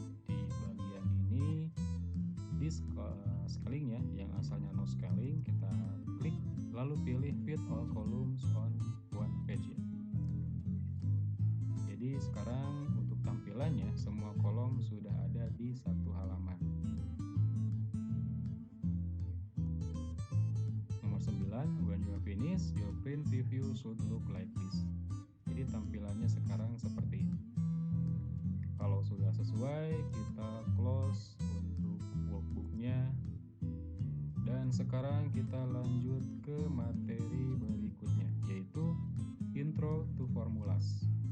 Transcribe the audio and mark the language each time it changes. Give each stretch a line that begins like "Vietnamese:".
Indonesian: Di bagian ini di scalingnya yang asalnya no scaling, kita klik lalu pilih fit all columns on one page. Jadi sekarang untuk tampilannya semua kolom sudah ada di satu halaman. Nomor 9,
English: when you are finished, your print preview should look like this.
Indonesian: Jadi tampilannya sekarang seperti ini. Kalau sudah sesuai, kita close untuk workbooknya. Dan sekarang kita lanjut ke materi berikutnya, yaitu Intro to Formulas.